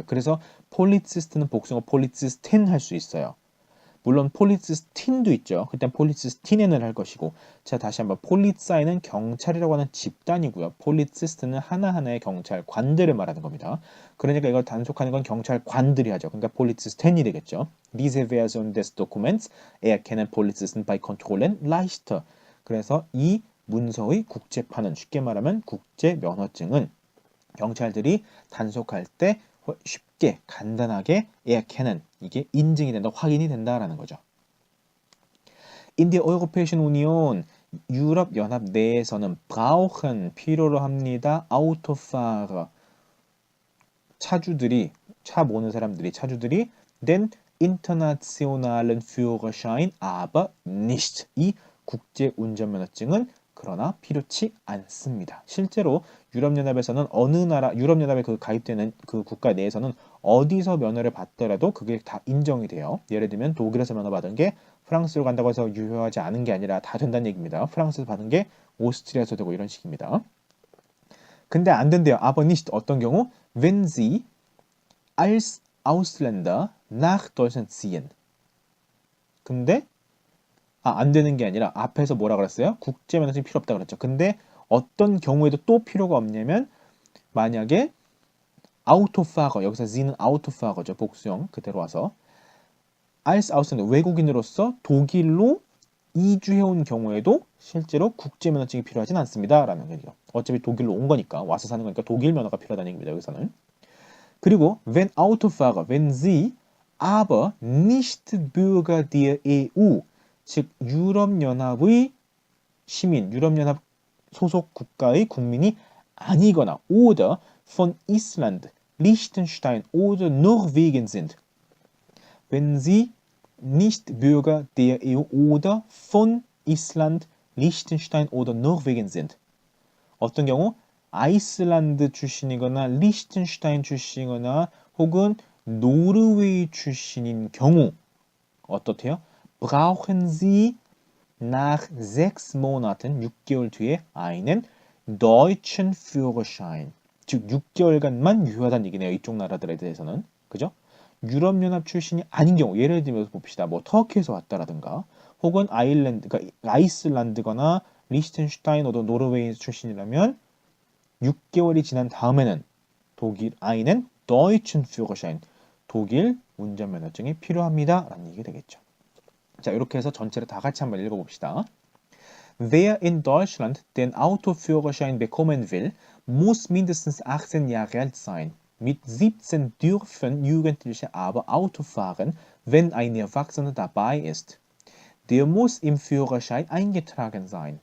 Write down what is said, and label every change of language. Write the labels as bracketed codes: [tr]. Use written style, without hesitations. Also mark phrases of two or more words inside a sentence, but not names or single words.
[ko] 그래서 폴리시스트는 복수형으로 폴리시스텐 할 수 있어요. 물론 폴리시스틴도 있죠. 그땐 폴리시스틴을 할 것이고. 자, 다시 한번 폴리사이는 경찰이라고 하는 집단이고요. 폴리시스트는 하나하나의 경찰관들을 말하는 겁니다. 그러니까 이걸 단속하는 건 경찰관들이 하죠. 그러니까 폴리시스텐이 되겠죠. [de] Diese Version des Documents erkennen Polizisten bei Kontrollen leichter. [ko] 그래서 이 문서의 국제판은 쉽게 말하면 국제 면허증은 경찰들이 단속할 때 쉽게 간단하게 erkennen 이게 인증이 된다, 확인이 된다라는 거죠. [de] In der Europäischen Union [ko] 유럽 연합 내에서는 brauchen 필요로 합니다. [de] Autofahrer [ko] 차 모는 사람들이 차주들이 [de] den internationalen Führerschein aber nicht. [ko] 이 국제 운전면허증은 그러나 필요치 않습니다. 실제로 유럽연합에서는 어느 나라 유럽연합에 그 가입되는 그 국가 내에서는 어디서 면허를 받더라도 그게 다 인정이 돼요. 예를 들면 독일에서 면허 받은 게 프랑스로 간다고 해서 유효하지 않은 게 아니라 다 된다는 얘기입니다. 프랑스에서 받은 게 오스트리아에서 되고 이런 식입니다. 근데 안 된대요. [de] aber nicht [ko] 어떤 경우? [de] wenn sie als Ausländer nach Deutschland ziehen. [ko] 근데 안 되는 게 아니라 앞에서 뭐라 그랬어요? 국제 면허증이 필요 없다 그랬죠. 근데 어떤 경우에도 또 필요가 없냐면 만약에 Autofahrer 여기서 Z는 Autofahrer죠. 복수형 그대로 와서 [de] als Ausländer [ko] 외국인으로서 독일로 이주해온 경우에도 실제로 국제 면허증이 필요하진 않습니다. 라는 얘기죠. 어차피 독일로 온 거니까 와서 사는 거니까 독일 면허가 필요하다는 얘기입니다. 여기서는. 그리고 [de] wenn Autofahrer, wenn sie aber nicht Bürger der EU, [ko] 즉 유럽연합의 시민, 유럽연합 소속 국가의 국민이 아니거나 [de] oder von Island, Liechtenstein oder Norwegen sind. Wenn sie nicht Bürger der EU oder von Island, Liechtenstein oder Norwegen sind. [ko] 어떤 경우 아이슬란드 출신이거나 리히텐슈타인 출신이거나 혹은 노르웨이 출신인 경우 어떻대요? [de] Brauchen Sie nach 6 Monaten [ko] 6개월 뒤에 [de] einen deutschen Führerschein. [ko] 즉 6개월간만 유효하다는 얘기네요. 이쪽 나라들에 대해서는. 그죠? 유럽연합 출신이 아닌 경우 예를 들면서 봅시다. 뭐 터키에서 왔다라든가 혹은 아이슬란드거나 리히텐슈타인 oder 노르웨이 출신이라면 6개월이 지난 다음에는 독일 아이는 [de] Deutschen Führerschein [ko] 독일 운전면허증이 필요합니다. 라는 얘기 되겠죠. 자, 이렇게 해서 전체를 다 같이 한번 읽어봅시다. [de] Wer in Deutschland den Autoführerschein bekommen will, muss mindestens 18 Jahre alt sein. Mit 17 dürfen Jugendliche aber Auto fahren, wenn ein Erwachsener dabei ist. Der muss im Führerschein eingetragen sein.